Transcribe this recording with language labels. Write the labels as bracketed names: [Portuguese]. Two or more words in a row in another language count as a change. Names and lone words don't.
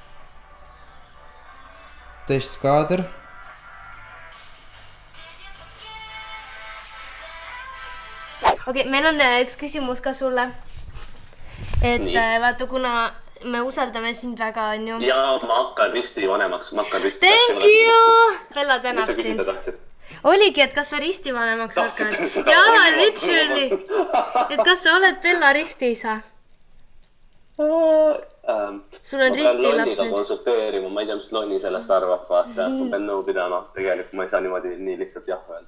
[Estonian] Testkaader. Okei, meil on üks küsimus ka sulle. Et vaata, kuna me usaldame sind väga, on ju. Ja ma hakkan risti vanemaks. [English] Thank you! [Estonian] Bella tänab sind. Oligi, et kas sa risti vanemaks hakkad? Jaa, literally. Et kas sa oled Bella ristiisa? Sul on risti laps nüüd. Konsulteerima, ma ei tea, mis Lonni sellest arvab, vaata. Ma pean nõu pidama. Tegelikult ma ei saa niimoodi nii lihtsalt jah öelda.